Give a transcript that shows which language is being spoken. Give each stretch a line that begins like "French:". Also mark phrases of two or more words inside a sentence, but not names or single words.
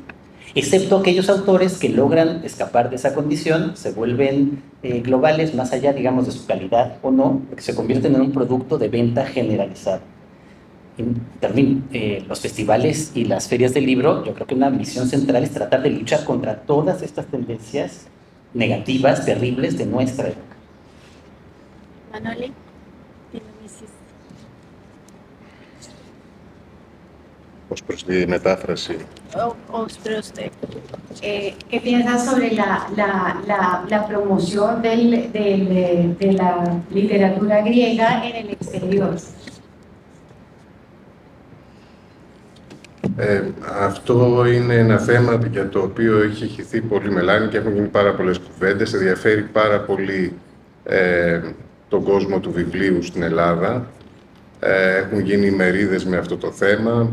Spanish: Excepto aquellos autores que logran escapar de esa condición, se vuelven globales, más allá, digamos, de su calidad o no, porque se convierten en un producto de venta generalizado. También los festivales y las ferias del libro, yo creo que una misión central es tratar de luchar contra todas estas tendencias negativas, terribles de nuestra época. Manoli,
Greek: Ως προς τη μετάφραση. Ως προς
Spanish: ¿Qué piensas sobre la promoción de la literatura griega en el exterior?
Greek: Αυτό είναι ένα θέμα για το οποίο έχει χυθεί πολύ μελάνη και έχουν γίνει πάρα πολλές κουβέντες. Ενδιαφέρει πάρα πολύ τον κόσμο του βιβλίου στην Ελλάδα. Έχουν γίνει ημερίδες με αυτό το θέμα.